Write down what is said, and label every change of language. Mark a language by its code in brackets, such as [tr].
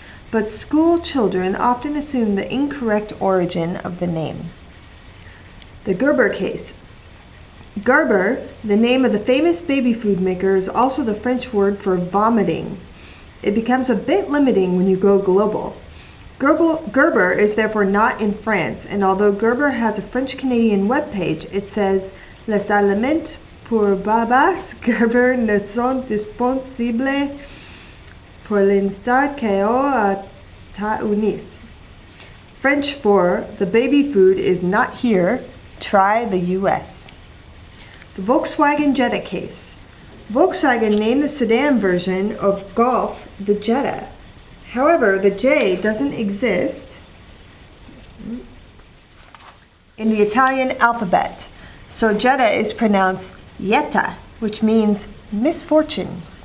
[en] But school children often assume the incorrect origin of the name. The Gerber case. Gerber, the name of the famous baby food maker, is also the French word for vomiting. It becomes a bit limiting when you go global. Gerber is therefore not in France, and although Gerber has a French-Canadian webpage, it says [fr] Les aliments pour babas Gerber ne sont disponibles pour l'instant qu'aux États-Unis. [en] French for the baby food is not here, try the US. The Volkswagen Jetta case. Volkswagen named the sedan version of Golf the Jetta. However, the J doesn't exist in the Italian alphabet, so Jetta is pronounced Jetta, which means misfortune.